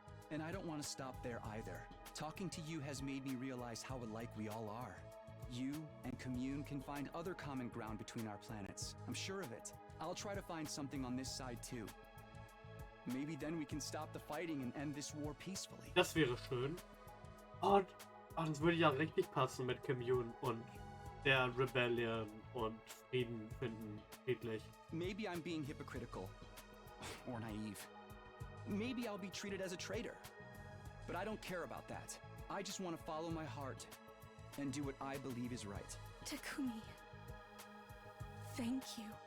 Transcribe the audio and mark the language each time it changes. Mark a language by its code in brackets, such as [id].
[en] And I don't want to stop there either. Talking to you has made me realize how alike we all are. You and Commune can find other common ground between our planets. I'm sure of it. I'll try to find something on this side too. Maybe then we can stop the fighting and end this war peacefully. [de] Das wäre schön. Und das würde ja richtig passen mit Commune und der Rebellion und Frieden finden, friedlich. [en] Maybe I'm being hypocritical. Or naive. Maybe I'll be treated as a traitor. But I don't care about that. I just want to follow my heart and do what I believe is right. Takumi. Thank you.